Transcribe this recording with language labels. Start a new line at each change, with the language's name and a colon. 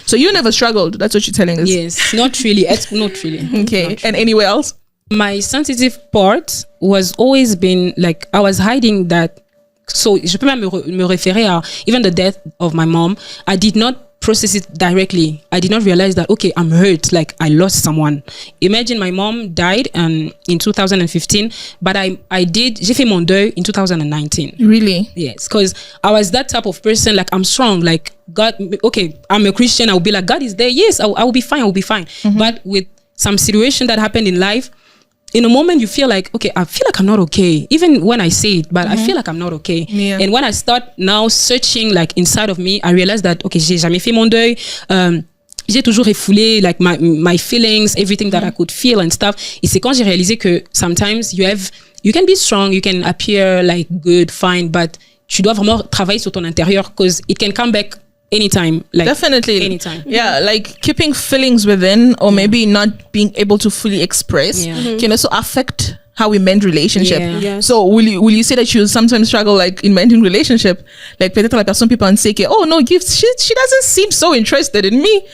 English: So you never struggled, that's what you're telling us? Yes, not really. Not really. Okay, not and anywhere else? My sensitive part was always been like, I was hiding that. So
French: je peux même me référer à
English: even the death of my mom. I did not process it directly. I did not realize that, okay, I'm hurt, like I lost someone. Imagine my mom died in 2015, but
French: j'ai fait mon deuil
English: in 2019. Really? Yes, because I was that type of person, like I'm strong, like God, okay, I'm a Christian, I will be like, God is there, yes, I will be fine, But with some situation that happened in life, in a moment you feel like, okay, I feel like I'm not okay. Even when I say it, but I feel like I'm not okay. Yeah. And when I start now searching like inside of me, I realize that, okay,
French: j'ai jamais fait mon deuil. J'ai toujours refoulé
English: like my feelings, everything that I could feel and stuff.
French: Et c'est quand j'ai réalisé que
English: sometimes you can be strong, you can appear like good, fine, but
French: tu dois vraiment travailler sur ton intérieur,
English: because it can come back anytime, like definitely anytime. Yeah, like keeping feelings within, or maybe not being able to fully express can also affect how we mend relationship. Yes. So will you say that you sometimes struggle like in mending relationship, like
French: peut-être la personne
English: people and say, oh no, Gift, she doesn't seem so interested in me.